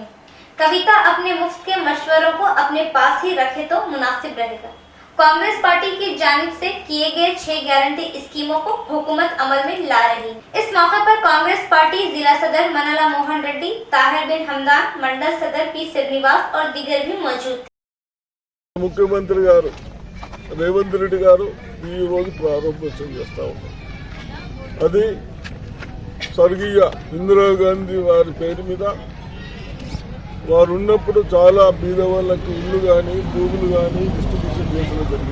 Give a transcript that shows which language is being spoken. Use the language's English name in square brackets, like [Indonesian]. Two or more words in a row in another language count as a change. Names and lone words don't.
[Urdu] کویتا اپنے مفت کے مشوروں کو اپنے پاس ہی رکھے تو مناسب رہے گا۔ کانگریس پارٹی کی جانب سے کیے گئے 6 گارنٹی اسکیموں کو حکومت عمل میں لا رہی ہے۔ اس موقع پر کانگریس پارٹی ضلع صدر منالا موہن ریڈی، طاہر بن حمدان، منڈل صدر پی శ్రీనివాస్ اور دیگر بھی موجود تھے۔ [Telugu] ముఖ్యమంత్రి గారు రేవంత్ రెడ్డి గారు ఈ రోజు ప్రారంభోత్సవం చేస్తా ఉన్నారు। అది స్వర్గీయ ఇందిరాగాంధీ వారి పేరు మీద వారు ఉన్నప్పుడు చాలా బీద వాళ్ళకి ఇల్లు కానీ భూములు కానీ డిస్ట్రిబ్యూషన్ చేయడం జరిగింది।